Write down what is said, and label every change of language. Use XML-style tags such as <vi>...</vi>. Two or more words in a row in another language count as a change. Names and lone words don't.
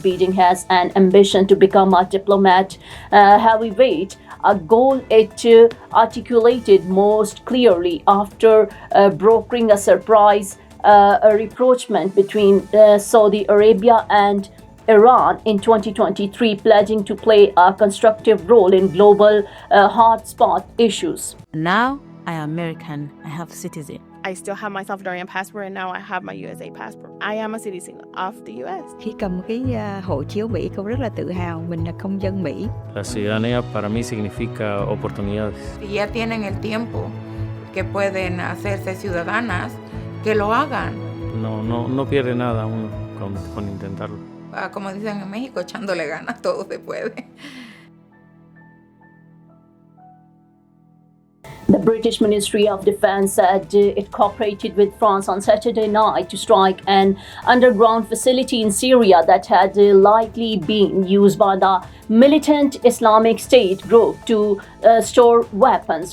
<en>Beijing has an ambition to become a diplomat heavyweight, a goal it articulated most clearly after brokering a surprise rapprochement between Saudi Arabia and Iran in 2023, pledging to play a constructive role in global hotspot issues. Now I am American. I have citizen. I still have my Salvadorian passport and now I have my USA passport. I am a citizen of the US.</en> <vi>Khi cầm cái hộ chiếu Mỹ, cô rất là tự hào mình là công dân Mỹ.</vi> <es>La ciudadanía para mí significa oportunidades. Si ya tienen el tiempo que pueden hacerse ciudadanas, que lo hagan. No pierde nada uno con intentarlo. Como dicen en México, echándole ganas, todo se puede.</es> <en>The British Ministry of Defence said it cooperated with France on Saturday night to strike an underground facility in Syria that had likely been used by the militant Islamic State group to store weapons.</en>